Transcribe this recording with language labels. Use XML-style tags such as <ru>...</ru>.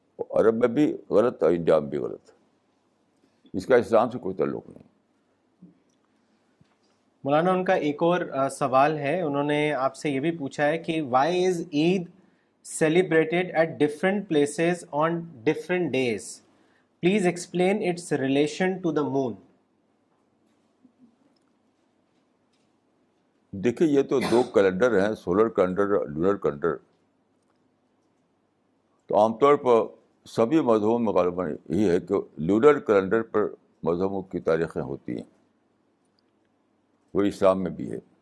<ur>عرب میں بھی غلط اور انڈیا میں بھی غلط. اس کا اسلام سے کوئی تعلق نہیں. مولانا ان کا ایک اور سوال ہے، انہوں نے آپ سے یہ بھی پوچھا ہے کہ</ur> <en>Why is Eid celebrated at different places on different days? Please explain its relation to the moon.</en> <ur>دیکھیے، یہ تو دو کیلنڈر ہیں، سولر کیلنڈر اور لونر کیلنڈر. تو عام طور پر سبھی مذہبوں میں غالباً یہی ہے کہ لونر کیلنڈر پر مذہبوں کی تاریخیں ہوتی ہیں، وہ اسلام میں بھی ہے.</ur>